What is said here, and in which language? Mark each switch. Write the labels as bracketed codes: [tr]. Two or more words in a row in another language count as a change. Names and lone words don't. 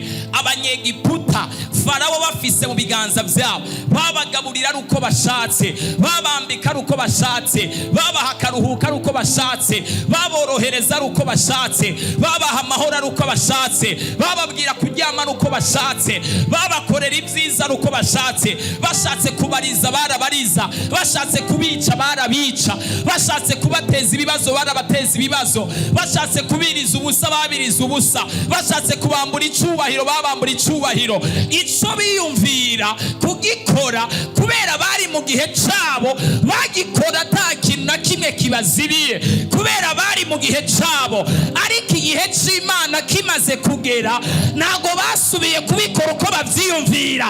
[rn] Abanyegiputa Farawo bafise mu biganza byabo, babagaburira ari uko bashatse, babambika ari uko bashatse, babaha akaruhuka ari uko bashatse, baborohereza ari uko bashatse, babaha amahoro ari uko bashatse, bababwira kuryama ari uko bashatse, babakorera ibyiza ari uko bashatse. Bashatse kubariza barabariza, bashatse kubica barabica, bashatse kubateza ibibazo barabateza ibibazo, bashatse kubiriza ubusa babiriza ubusa, bashatse kubambura icyubahiro babambura icyubahiro. Ico biyumvira kugikora kubera bari mu gihe cyabo, bagikora nta kintu na kimwe kibazibiye kubera bari mu gihe cyabo. Ariko igihe cy'Imana kimaze kugera ntago basubiye kubikora uko bavyiyumvira.